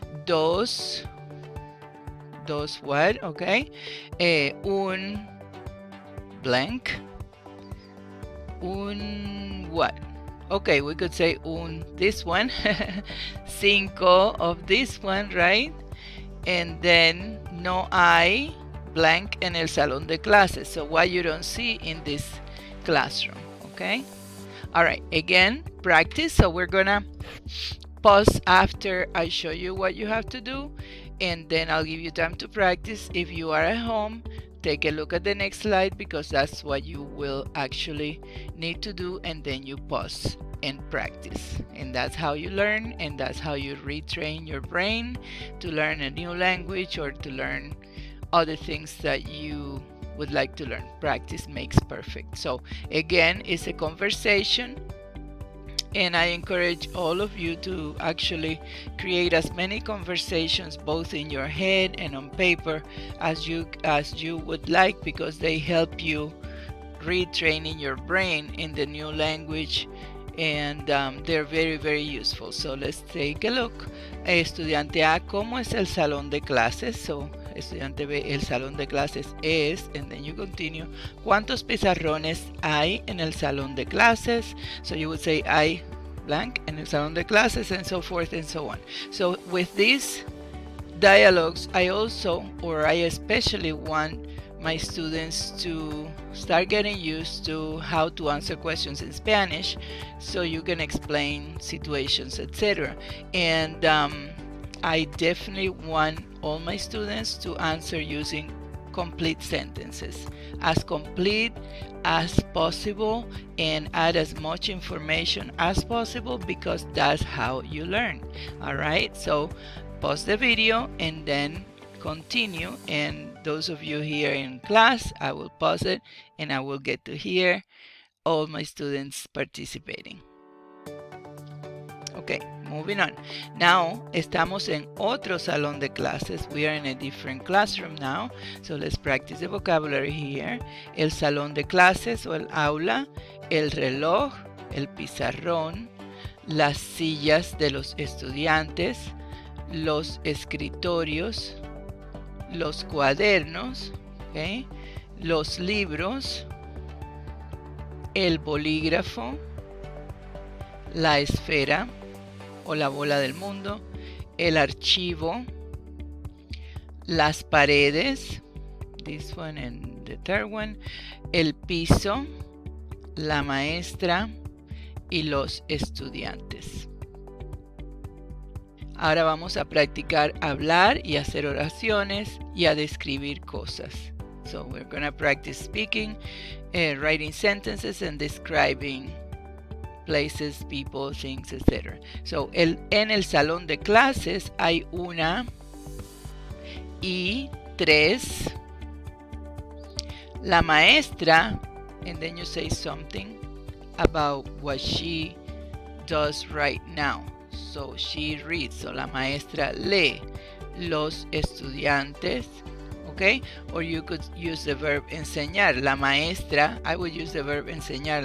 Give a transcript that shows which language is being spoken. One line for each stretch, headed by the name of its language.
English: Dos what? Okay. Un blank. Un what? Okay, we could say this one, cinco of this one, right? And then
Spanish: no hay blank en el salón de clases.
English: So what you don't see in this classroom, okay? All right, again, practice. So we're gonna pause after I show you what you have to do, and then I'll give you time to practice. If you are at home, take a look at the next slide because that's what you will actually need to do, and then you pause and practice. And that's how you learn, and that's how you retrain your brain to learn a new language or to learn other things that you would like to learn. Practice makes perfect. So again, it's a conversation, and I encourage all of you to actually create as many conversations both in your head and on paper as you would like, because they help you retraining your brain in the new language, and they're very, very useful. So let's take a look.
Spanish: Estudiante A, ¿cómo es el salón de clases?
English: So
Spanish: estudiante B, el salón de clases es,
English: and then you continue.
Spanish: ¿Cuántos pizarrones hay en el salón de clases?
English: So you would say hay blank
Spanish: en el salón de clases,
English: and so forth and so on. So with these dialogues, I especially want my students to start getting used to how to answer questions in Spanish, so you can explain situations, etc. And I definitely want all my students to answer using complete sentences, as complete as possible, and add as much information as possible, because that's how you learn. All right, so pause the video and then continue, and those of you here in class, I will pause it and I will get to hear all my students participating. Okay, moving on.
Spanish: Now estamos en otro salón de clases.
English: We are in a different classroom now, so let's practice the vocabulary here.
Spanish: El salón de clases o el aula, el reloj, el pizarrón, las sillas de los estudiantes, los escritorios, los cuadernos, okay, los libros, el bolígrafo, la esfera o la bola del mundo, el archivo, las paredes,
English: this one and the third one,
Spanish: el piso, la maestra y los estudiantes. Ahora vamos a practicar hablar y hacer oraciones y a describir cosas.
English: So we're going to practice speaking, writing sentences and describing places, people, things, etc.
Spanish: So en el salón de clases hay una y tres. La maestra,
English: and then you say something about what she does right now. So she reads, so
Spanish: la maestra lee. Los estudiantes,
English: okay? Or you could use the verb enseñar. La maestra, I would use the verb enseñar.